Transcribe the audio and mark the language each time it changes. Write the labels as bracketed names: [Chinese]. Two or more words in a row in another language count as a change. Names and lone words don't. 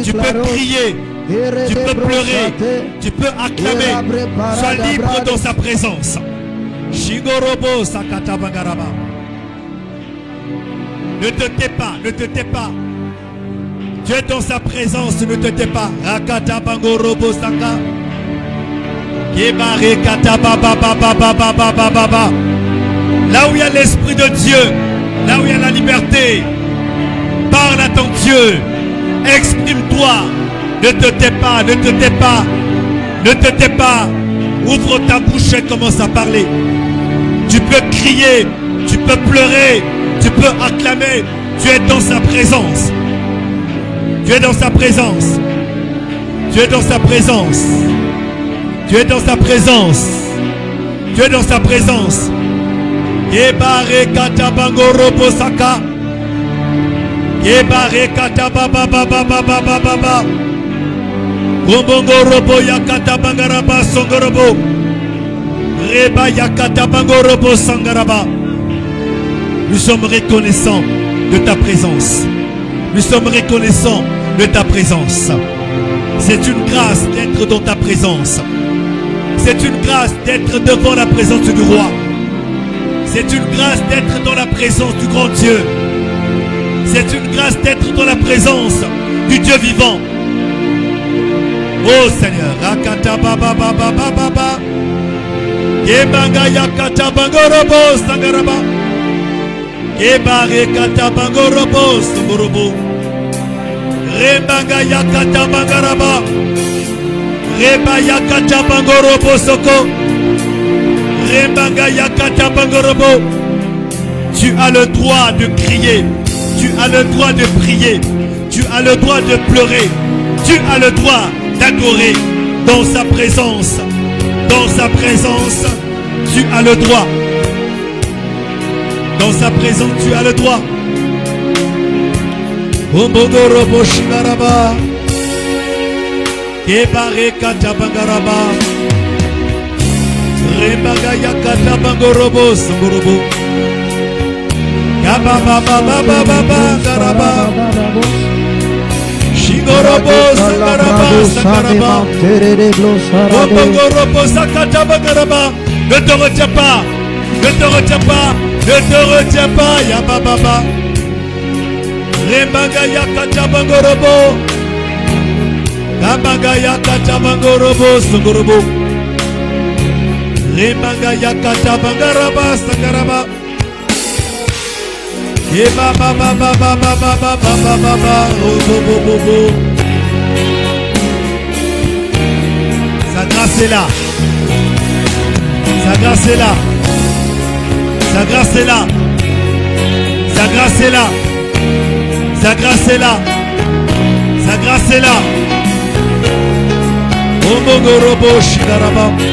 [French] Tu peux crier, tu peux pleurer, tu peux acclamer. Sois libre dans sa présence. Shigorobo Sakata Bangaraba. Ne te tais pas, ne te tais pas. Tu es dans sa présence, ne te tais pas. Rakata Bangorobo Saka. Kebare Kata Baba Baba Baba Baba Baba. Là où il y a l'Esprit de Dieu, là où il y a la liberté, parle à ton Dieu, exprime-toi, ne te tais pas, ne te tais pas, ne te tais pas, ouvre ta bouche et commence à parler. Tu peux crier, tu peux pleurer, tu peux acclamer, tu es dans sa présence. Tu es dans sa présence. Tu es dans sa présence. Tu es dans sa présence. Tu es dans sa présence. Kebare kata bangoro posaka. Kebare kata baba baba baba baba baba. Gombongoro boya kata bangaraba songorobo. Reba yakata bangorobo sangaraba. Nous sommes reconnaissants de ta présence. Nous sommes reconnaissants de ta présence. C'est une grâce d'être dans ta présence. C'est une grâce d'être devant la présence du roi. C'est une grâce d'être dans la présence du grand Dieu. C'est une grâce d'être dans la présence du Dieu vivant. Oh Seigneur, Rakata Baba Baba Baba Baba. Kebanga Yakata Bangorobo Sangaraba. Kebare Kata Bangorobo Sangorobo. Rebanga Yakata Bangaraba. Reba Yakata Bangorobo Soko. Tu as le droit de crier, tu as le droit de prier, tu as le droit de pleurer, tu as le droit d'adorer dans sa présence. Dans sa présence, tu as le droit. Dans sa présence, tu as le droit. Ombogorobo Shigaraba. Kebare Katabangaraba. Rembaga yakata bangorobo sangorobo. Yababa baba baba bangaraba. Shigorobo sangaraba sangaraba. Bangorobo sakata bangaraba. Ne te retiens pas, ne te retiens pas, ne te retiens pas, yababa baba. Rembaga yakata bangorobo. Yababa yakata bangorobo sangorobo. Remanga yakata bangaraba sangaraba. Eba baba baba baba baba baba bo. Sa grâce est là. Sa grâce est là. Sa grâce est là. Sa grâce est là. Sa grâce est là. Sa grâce est là. Ombogorobo shigaraba.